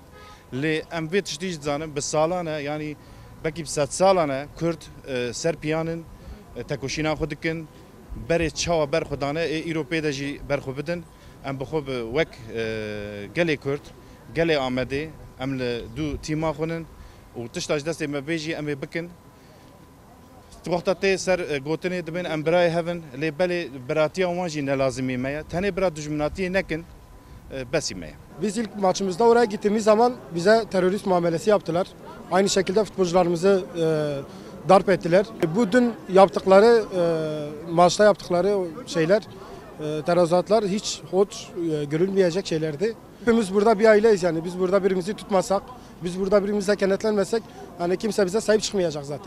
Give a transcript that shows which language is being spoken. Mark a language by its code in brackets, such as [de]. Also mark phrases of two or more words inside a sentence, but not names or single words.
[ku] Lê em vê tiştî jî dizanin bi salan e yanî belkî bi sed salan e Kurd ser piyanin tekoşîna xwe dikin berê çawa ber xwe dane ê îro pê de jî ber xwe bidin em bi xwe bi wek gelê Kurd gelê Amedê em li dû tîma xwinin û tişta ji destê me bê jî em ê bikin. Wexta tê ser gotinê dibin em birayê hevin lê belê biratiya wan jî nelazimî me ye. Tenê bira dijminatiyê nekin besî me ye. [tr] Biz ilk maçımızda oraya gittiğimiz zaman bize terörist muamelesi yaptılar. Aynı şekilde futbolcularımızı darp ettiler. Bu dün yaptıkları, maçta yaptıkları şeyler, tezahüratlar hiç hoş görülmeyecek şeylerdi. Hepimiz burada bir aileyiz yani. Biz burada birimizi tutmasak, biz burada birimizle kenetlenmesek hani kimse bize sahip çıkmayacak zaten.